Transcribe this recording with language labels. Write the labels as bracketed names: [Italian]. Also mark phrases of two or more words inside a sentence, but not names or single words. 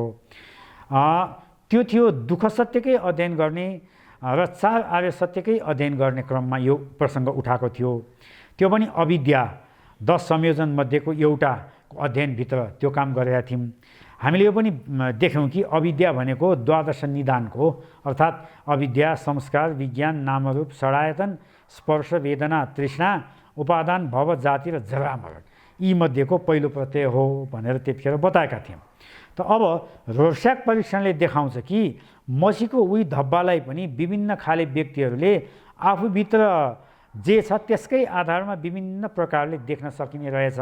[Nepali] त्यो थियो दुःख सत्यकै अध्ययन गर्ने र 4 आर्य सत्यकै अध्ययन गर्ने क्रममा यो प्रसङ्ग उठाएको थियो। त्यो पनि अविद्या 10 संयोजन मध्येको एउटा अध्ययनभित्र त्यो काम गरेका थियौँ। हामीले यो पनि देख्यौँ कि अविद्या भनेको द्वादश निदानको अर्थात् अविद्या, संस्कार, विज्ञान, नामरूप, षडायतन, स्पर्श, वेदना, तृष्णा, उपादान, भव, जाति र जरा मरण यी मध्येको पहिलो प्रत्यय हो भनेर त्यतिखेर बताएका थियौँ। त अब रोर्स्याक परीक्षणले देखाउँछ कि मसीको उही धब्बालाई पनि विभिन्न खाले व्यक्तिहरूले आफूभित्र जे छ त्यसकै आधारमा विभिन्न प्रकारले देख्न सकिने रहेछ।